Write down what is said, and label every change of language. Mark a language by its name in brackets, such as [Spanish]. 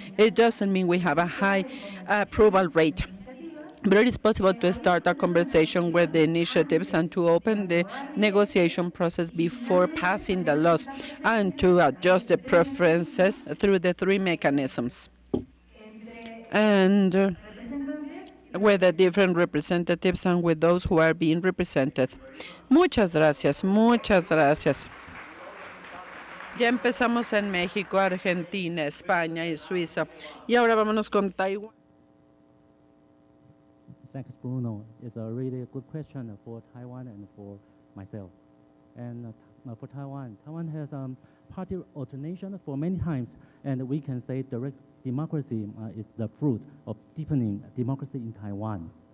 [English] It doesn't mean we have a high approval rate, but it is possible to start a conversation with the initiatives and to open the negotiation process before passing the laws and to adjust the preferences through the three mechanisms. And with the different representatives and with those who are being represented. [Spanish] Muchas gracias, muchas gracias. Ya empezamos en México, Argentina, España y Suiza. Y ahora vámonos con Taiwán. [English] Thanks, Bruno. It's a really good question for Taiwan and for myself. And for Taiwan, Taiwan has party alternation for many times, and we can say direct democracy is the fruit of deepening democracy in Taiwan.